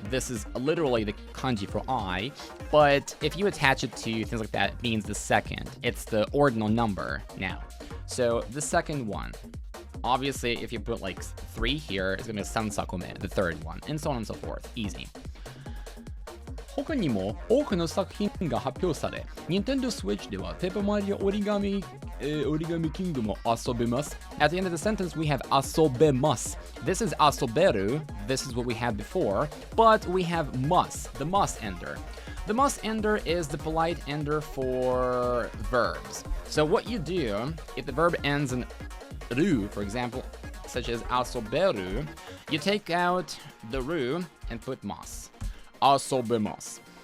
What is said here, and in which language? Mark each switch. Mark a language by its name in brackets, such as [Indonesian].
[English] This is literally the kanji for I, but if you attach it to things like that, it means the second. It's the ordinal number now. So the second one. Obviously, if you put like 3 here, it's gonna be san sakume, the third one, and so on and so forth. Easy. [Japanese] 他にも多くの作品が発表され、Nintendo Switch ではペーパーマリオ折り紙キングも遊べます。 [English] At the end of the sentence, we have 遊べます. This is 遊べる. This is what we had before, but we have must, the must ender. The must ender is the polite ender for verbs. So what you do, if the verb ends in ru, for example, such as 遊べる, you take out the ru and put mas. Asobemasu.